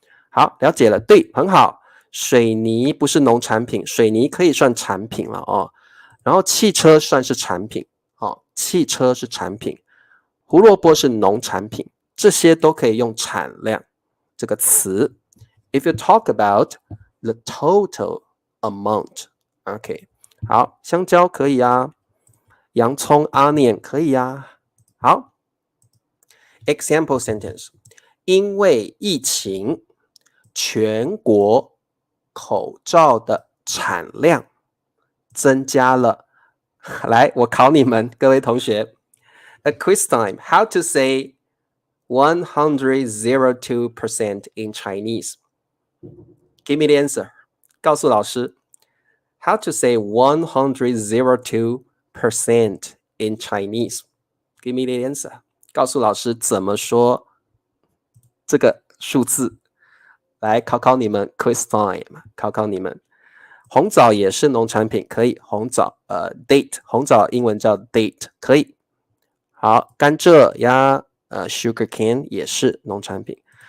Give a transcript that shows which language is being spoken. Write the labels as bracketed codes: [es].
[zh] 好，了解了，对，很好。水泥不是农产品，水泥可以算产品了哦。然后汽车算是产品哦，汽车是产品，胡萝卜是农产品，这些都可以用产量这个词。 [en] If you talk about the total amount， OK， [zh] 好，香蕉可以啊，洋葱 onion 可以啊。好 ，example sentence， 因为疫情，全国口罩的产量增加了。来，我考你们，各位同学 ，a quiz time. [en] How to say 102% in Chinese? Give me the answer. [zh] 告诉老师 [en] ，How to say 102% in Chinese? Give me the answer. [zh] 告诉老师怎么说这个数字。来考考你们 ，quiz time， 考考你们。红枣也是农产品，可以。红枣，date， 红枣英文叫 date， 可以。好，甘蔗呀，sugar cane 也是农产品。